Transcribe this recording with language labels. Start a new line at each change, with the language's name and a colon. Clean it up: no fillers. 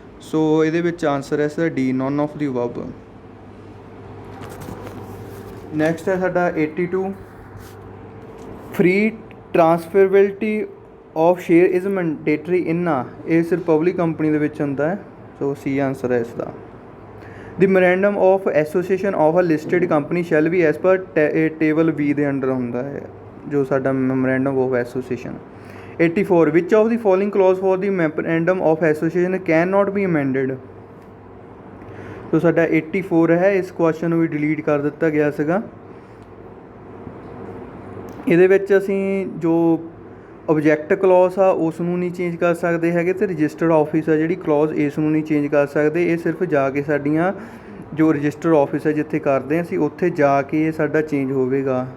Punjabi: ਸੋ ਇਹਦੇ ਵਿੱਚ ਆਨਸਰ ਹੈ sir D none of ਦੀ above.
English: next ਹੈ ਸਾਡਾ 82 free transferability of share is mandatory in
Punjabi: ਇਹ ਸਿਰਫ ਪਬਲਿਕ ਕੰਪਨੀ ਦੇ ਵਿੱਚ ਹੁੰਦਾ ਹੈ। ਸੋ ਸੀ ਆਨਸਰ ਹੈ ਇਸ ਦਾ।
English: The memorandum of association of a listed company shall be as per table B
Punjabi: ਦੇ ਅੰਡਰ ਹੁੰਦਾ ਹੈ ਜੋ ਸਾਡਾ
English: memorandum of association। 84 which of the following clause for the memorandum of association cannot be amended।
Punjabi: ਸੋ ਸਾਡਾ 84 ਹੈ। ਇਸ question ਨੂੰ ਵੀ delete ਕਰ ਦਿੱਤਾ ਗਿਆ ਸੀਗਾ। ਇਹਦੇ ਵਿੱਚ ਅਸੀਂ ਜੋ ਓਬਜੈਕਟ ਕਲੌਜ਼ ਆ ਉਸ ਨੂੰ ਨਹੀਂ ਚੇਂਜ ਕਰ ਸਕਦੇ ਹੈਗੇ ਅਤੇ ਰਜਿਸਟਰਡ ਆਫਿਸ ਆ ਜਿਹੜੀ ਕਲੌਜ਼ ਇਸ ਨੂੰ ਨਹੀਂ ਚੇਂਜ ਕਰ ਸਕਦੇ। ਇਹ ਸਿਰਫ ਜਾ ਕੇ ਸਾਡੀਆਂ ਜੋ ਰਜਿਸਟਰਡ ਆਫਿਸ ਹੈ ਜਿੱਥੇ ਕਰਦੇ ਹਾਂ ਅਸੀਂ ਉੱਥੇ ਜਾ ਕੇ ਇਹ ਸਾਡਾ ਚੇਂਜ ਹੋਵੇਗਾ।